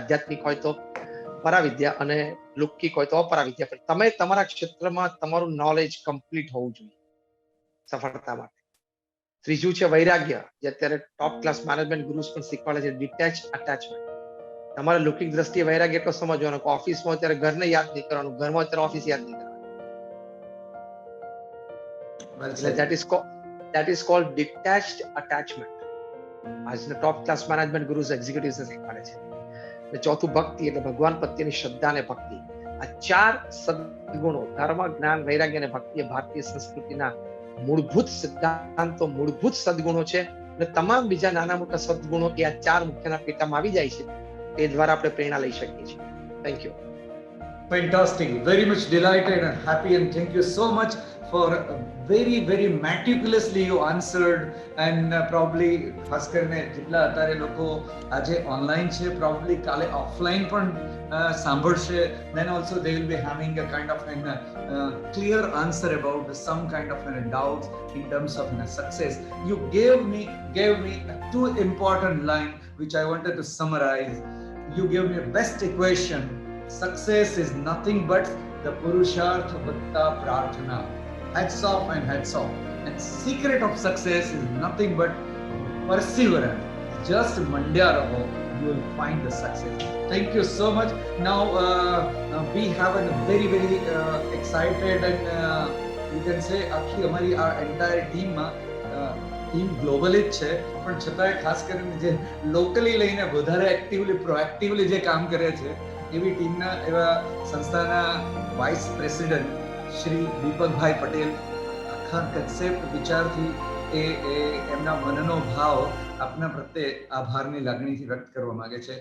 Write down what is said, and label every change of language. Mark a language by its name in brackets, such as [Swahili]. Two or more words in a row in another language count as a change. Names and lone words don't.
[Gujarati] આધ્યાત્મિક હોય તો પરાવિદ્યા અને લૌકિક હોય તો અપરાવિદ્યા, પણ તમે તમારા ક્ષેત્રમાં તમારું [English] knowledge complete [Gujarati] હોવું જોઈએ સફળતા માટે. ત્રીજું છે વૈરાગ્ય, જે અત્યારે [English] top class management gurus [Gujarati] પણ શીખવાડે છે, [English] detach attachment. [Gujarati] તમારે લૌકિક દ્રષ્ટિએ વૈરાગ્ય એટલો સમજવાનો કે ઓફિસમાં અત્યારે ઘરને યાદ નહીં કરવાનું, ઘરમાં અત્યારે ઓફિસ યાદ નહીં કરવાનું. [English] એટલે that is called detached attachment. [Gujarati] આજના [English] top class management gurus executives [Gujarati] શીખવાડે છે. અને ચોથું ભક્તિ, એટલે ભગવાન પ્રત્યેની શ્રદ્ધા અને ભક્તિ. આ 4 સદગુણો, ધર્મ, જ્ઞાન, વૈરાગ્ય અને ભક્તિ, ભારતીય સંસ્કૃતિના મૂળભૂત સિદ્ધાંતો, મૂળભૂત સદગુણો છે. અને તમામ બીજા નાના મોટા સદગુણો એ આ 4 મુખ્યના પેટામાં આવી જાય છે. તે દ્વારા આપણે પ્રેરણા લઈ શકીએ છીએ. [English] thank you. Fantastic. Very much delighted and happy, and thank you so much for very meticulously you answered, and probably [Gujarati] ખાસ કરીને જેટલા અત્યારે લોકો આજે ઓનલાઈન છે, [English] probably [Gujarati] કાલે ઓફલાઈન પણ સાંભળશે, [English] then also they will be having a kind of an clear answer about some kind of doubts in terms of success. You gave me 2 important line which I wanted to summarize. You gave me a best equation. Success is nothing but the [Gujarati] પુરુષાર્થ વત્તા પ્રાર્થના. [English] Hats off and hats off. And secret of success is nothing but perseverance. Just [Gujarati] મંડ્યા રહો, [English] you will find the success. Thank you so much. Now we have a very excited and you can say [Gujarati] આખી અમારી આ [English] entire team globally [Gujarati] જ છે, પણ છતાંય ખાસ કરીને જે લોકલી લઈને વધારે [English] actively proactively [Gujarati] જે કામ કરે છે એવી ટીમના એવા સંસ્થાના [English] vice president [Gujarati] શ્રી દીપકભાઈ પટેલ આખા કન્સેપ્ટ વિચારથી એમના મનનો ભાવ આપના પ્રત્યે આભારની લાગણીથી વ્યક્ત કરવા માંગે છે.